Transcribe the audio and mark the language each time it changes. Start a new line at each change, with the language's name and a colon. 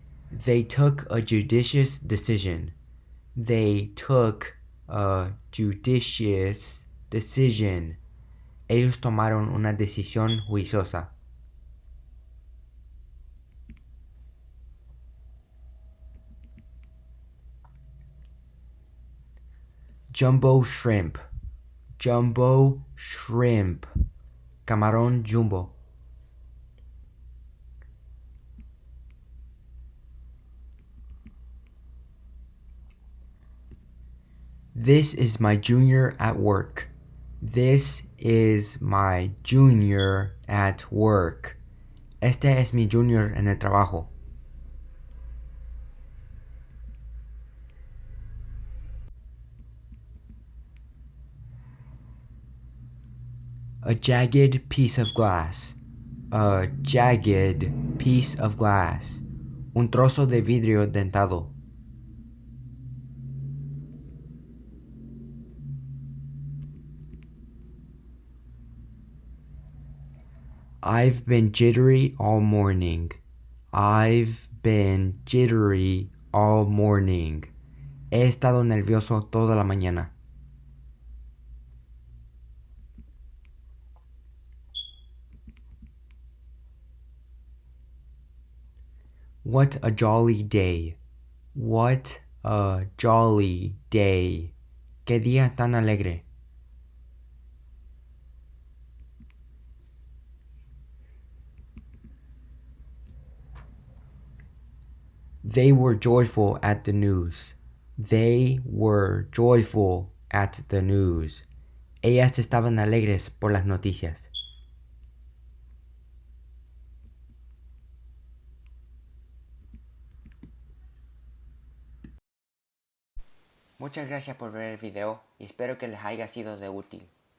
English: They took a judicious decision. They took a judicious decision.
Spanish: Ellos tomaron una decisión juiciosa.
English: Jumbo shrimp. Jumbo shrimp.
Spanish: Camarón jumbo.
English: This is my junior at work. This is my junior at work.
Spanish: Este es mi junior en el trabajo.
English: A jagged piece of glass. A jagged piece of glass.
Spanish: Un trozo de vidrio dentado.
English: I've been jittery all morning. I've been jittery all morning.
Spanish: He estado nervioso toda la mañana.
English: What a jolly day. What a jolly day.
Spanish: Qué día tan alegre.
English: They were joyful at the news. They were joyful at the news.
Spanish: Ellas estaban alegres por las noticias. Muchas gracias por ver el video y espero que les haya sido de útil.